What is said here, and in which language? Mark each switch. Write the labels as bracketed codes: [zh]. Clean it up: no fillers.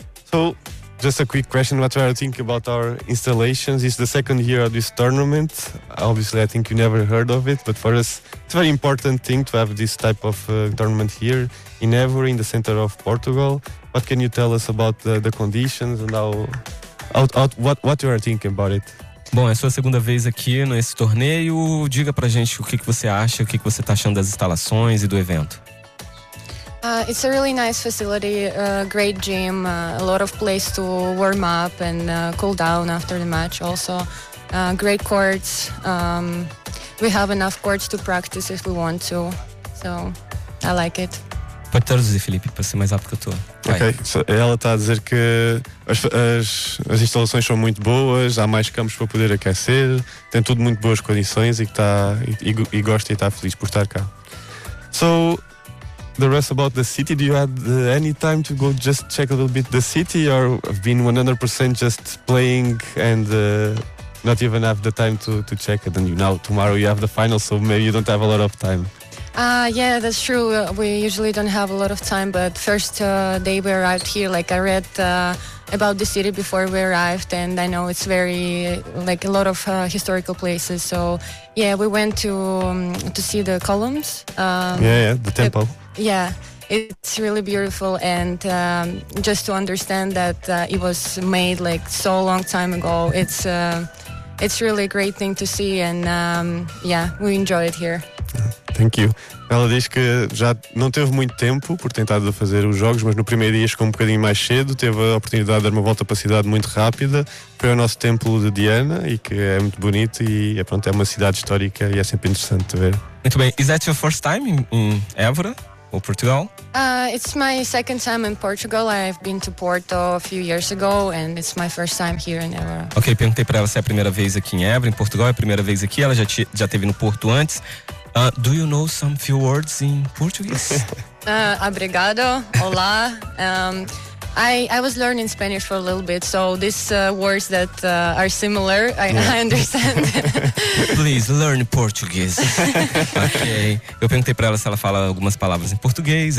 [en] So, just a quick question, what are you thinking about our installations? It's the second year of this tournament. Obviously, I think you never heard of it, but for us, it's a very important thing to have this type of tournament here in Évora, in the center of Portugal. What can you tell us about the conditions and how... What you are thinking about it? [pt] Bom, é sua segunda vez aqui nesse torneio. Diga pra gente o que você acha, o que você tá achando das instalações e do evento. [en] It's a really nice facility, a great gym, a lot of place to warm up and cool down after the match also. Great courts. We have enough courts to practice if we want to. So, I like it. [pt] Pode traduzir, Felipe, para ser mais rápido que eu estou. Ok, ela está a dizer que as instalações são muito boas, há mais campos para poder aquecer, tem tudo muito boas condições e que está e gosta e está feliz por estar cá. [en] So, the rest about the city, do you have any time to go just check a little bit the city or have been 100% just playing and not even have the time to check it? And you know, tomorrow you have the final, so maybe you don't have a lot of time. Yeah, that's true. We usually don't have a lot of time, but first day we arrived here, like I read about the city before we arrived, and I know it's very, like a lot of historical places. So yeah, we went to see the columns. The temple. Yeah, it's really beautiful. And just to understand that it was made like so long time ago, it's really a great thing to see. And we enjoy it here. Thank you. [pt] Ela diz que já não teve muito tempo por tentar fazer os jogos, mas no primeiro dia chegou um bocadinho mais cedo, teve a oportunidade de dar uma volta para a cidade muito rápida. Foi ao nosso templo de Diana, e que é muito bonito, e é, pronto, é uma cidade histórica e é sempre interessante ver. Muito bem. [en] Is that your first time in Évora ou Portugal? It's my second time in Portugal. I've been to Porto a few years ago and it's my first time here in Évora. [pt] Ok, perguntei para ela se é a primeira vez aqui em Évora, em Portugal, é a primeira vez aqui. Ela já teve no Porto antes. [en] Do you know some few words in Portuguese? [pt] Obrigado, olá. [en] I was learning Spanish for a little bit, so these words that are similar, I understand. Please, learn Portuguese. Ok. [pt] Eu perguntei para ela se ela fala algumas palavras em português.